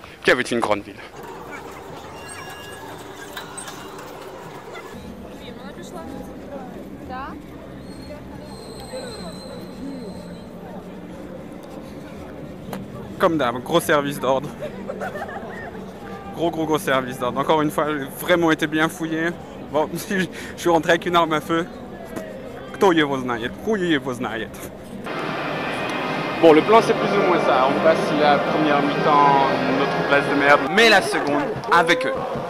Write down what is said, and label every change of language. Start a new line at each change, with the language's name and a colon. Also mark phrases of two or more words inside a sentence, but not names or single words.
French: Kiev est une grande ville. Comme d'hab, gros service d'ordre. Gros service d'ordre. Encore une fois, j'ai vraiment été bien fouillé. Bon, si je suis rentré avec une arme à feu.
Russian: Кто его знает? Хуй его знает.
French: Bon, le plan c'est plus ou moins ça. On passe la première mi-temps, notre place de merde, mais la seconde avec eux.